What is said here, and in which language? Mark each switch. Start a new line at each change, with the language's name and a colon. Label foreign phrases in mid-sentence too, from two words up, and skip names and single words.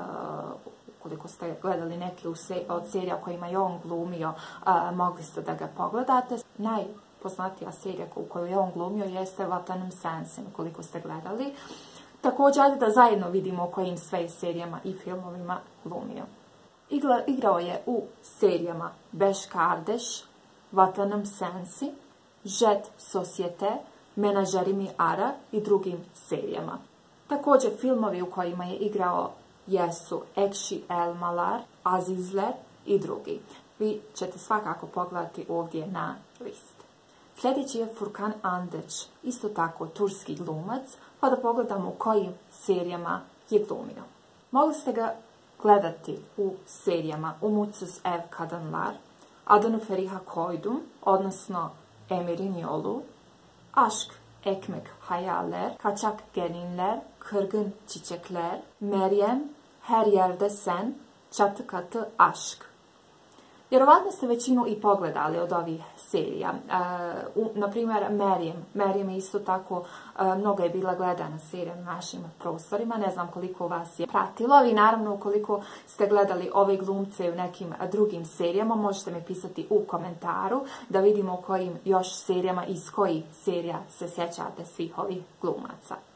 Bosnian: Ukoliko ste gledali neke od serija kojima je on glumio, mogli ste da ga pogledate. Najpoznatija serija u kojoj je on glumio jeste Vatanım Sensin, ukoliko ste gledali. Također, ajde da zajedno vidimo o kojim sve serijama i filmovima glumio. Igrao je u serijama Beş Kardeş, Vatanım Sensin, Jet Societe, Menažeri mi Ara i drugim serijama. Također filmovi u kojima je igrao jesu Ekşi Elmalar, Azizler i drugi. Vi ćete svakako pogledati ovdje na list. Sljedeći je Furkan Andeć, isto tako turski glumac, pa da pogledamo u kojim serijama je glumio. Mogli ste ga gledati u serijama Umutsuz Ev Kadınlar, Adını Feriha Koydum, odnosno Emirin Yolu, Aşk Ekmek Hayaller, Kaçak Gelinler, Kırgın Çiçekler, Meryem, Her Yerde Sen, Çatı Katı Aşk. Vjerovatno ste većinu i pogledali od ovih serija. Na primjer, Meryem je isto tako, mnogo je bila gledana serija na našim prostorima. Ne znam koliko vas je pratilo. I naravno, ukoliko ste gledali ove glumce u nekim drugim serijama, možete mi pisati u komentaru da vidimo o kojim još serijama, iz kojih serija se sjećate svih ovih glumaca.